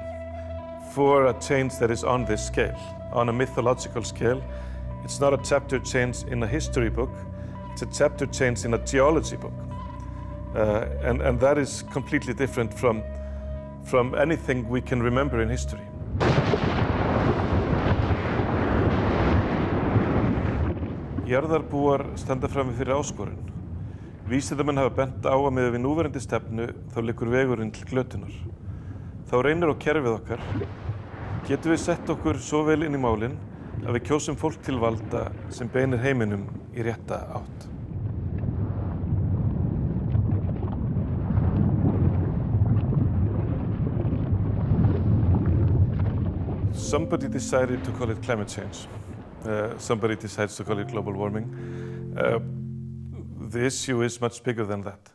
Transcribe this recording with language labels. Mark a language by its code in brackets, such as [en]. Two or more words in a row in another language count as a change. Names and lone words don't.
[en] For a change that is on this scale, on a mythological scale, it's not a chapter change in a history book, it's a chapter change in a geology book. And that is completely different from anything we can remember in history. [is] Jarðarbúar standa frammi fyrir áskorun. Vísindamenn hafa bent á að miðað við núverandi stefnu þá liggur vegurinn til glötunar. Þá reynir á kerfið okkar. Getum við sett okkur svo vel inn í málin að við kjósum fólk til valda sem beinir heiminum í rétta átt. [en] Somebody decided to call it climate change. Somebody decides to call it global warming. The issue is much bigger than that.